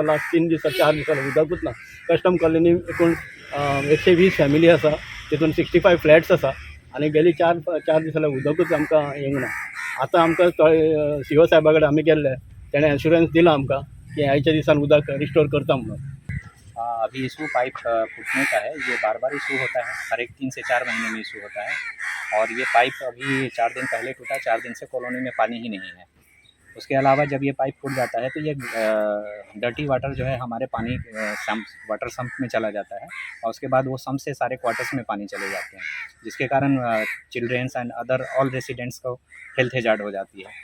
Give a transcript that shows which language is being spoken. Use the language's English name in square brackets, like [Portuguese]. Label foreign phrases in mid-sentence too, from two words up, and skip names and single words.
[Konkani] लास्ट 3 दिसां 4 दिसां उदकूच ना. कस्टम कॉलनी एकूण 120 फॅमिली आसा, तितून 65 फ्लॅट्स आसा आनी गेली 4 दीस जाल्यार उदकूच आमकां येवंक ना. आतां आमकां CO साहेबा कडेन आमी गेल्ले, तेणें एश्युरन्स दिला आमकां कि आयच्या दिसान उदक रिस्टोर करता म्हणून. [Hindi] अभी इशू पाइप फूटने का है। ये बार बार इशू होता है, हर एक 3 से 4 महीने में इशू होता है। और ये पाइप अभी 4 दिन पहले टूटा, 4 दिन से कॉलोनी में पानी ही नहीं है। उसके अलावा जब ये पाइप फूट जाता है तो ये [English] dirty water [Hindi] जो है हमारे पानी [English] water sump [Hindi] में चला जाता है और उसके बाद वो सम्प से सारे क्वार्टर्स में पानी चले जाते हैं, जिसके कारण [English] childrens and other all residents [Hindi] को [English] health hazard [Hindi] हो जाती है।